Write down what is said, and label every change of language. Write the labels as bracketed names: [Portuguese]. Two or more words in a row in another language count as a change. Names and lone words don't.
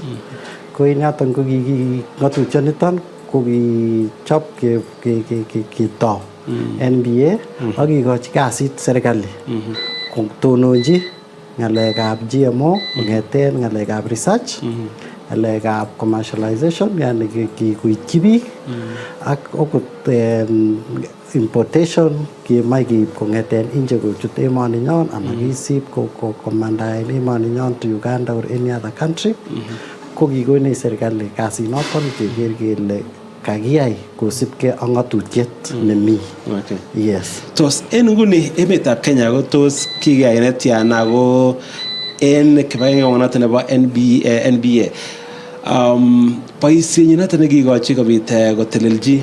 [Kalenjin] Ko inoton ko ng'atutioniton ko kichop ketou NBA ak kikochi kasit serikali kotononchi ng'alekab GMO kong'eten ng'alekab research, ng'alekab commercialization yani kikoityi biik ak okot importation kemach keib kong'eten nje kochut emoninyon anan kisib komanda en emoninyon to Uganda [English] or any other country [Kalenjin] ko kikonech serikali kasinoton keker kele kakiyai kosibkei ak ng'atutiet nemi. Okay. Yes. Tos en nguni emetab Kenya ko tos kikiyai netyan ako en kibagenge noton nebo NBA boisienyi noton nekikochi kobit kotelelji